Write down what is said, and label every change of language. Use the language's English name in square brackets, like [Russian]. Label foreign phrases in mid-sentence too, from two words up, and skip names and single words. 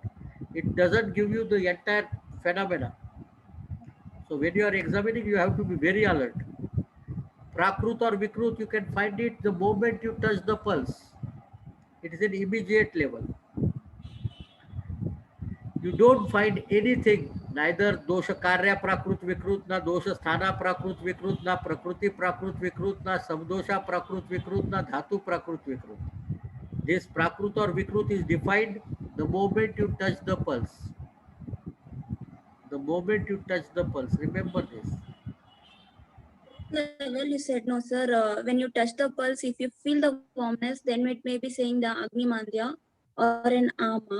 [English] It doesn't give you the entire phenomena. So when you are examining, you have to be very alert. Prakrut or Vikrut, you can find it the moment you touch the pulse. It is an immediate level. You don't find anything, neither [Sanskrit] dosha karya prakrut vikrut, na dosha sthana prakrut vikrut, na prakriti prakrut vikrut, na samdosha prakrut vikrut, na dhatu prakrut vikrut. [English] This prakrut or vikrut is defined the moment you touch the pulse. The moment you touch the pulse, remember this. Level you said no, sir. When you touch the pulse, if you feel the warmness, then it may be saying the [Sanskrit] Agni Mandya [English] or an Ama.